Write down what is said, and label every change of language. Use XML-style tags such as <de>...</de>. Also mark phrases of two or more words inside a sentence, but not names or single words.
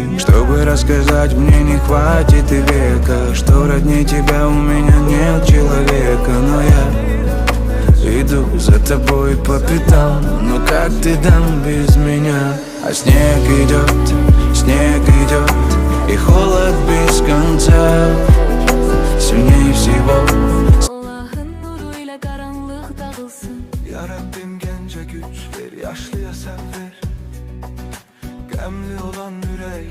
<ru>Чтобы рассказать, мне не хватит и века, что роднее тебя у меня нет человека. Но я иду за тобой по пятам, но как ты там без меня? А снег идет, и холод без конца. Sильнее всего</ru> <tr>Allah'ın nuruyla karanlık dağılsın. Ya Rabbim gence güç ver, yaşlıya sen ver. Gemli olan yürek</tr>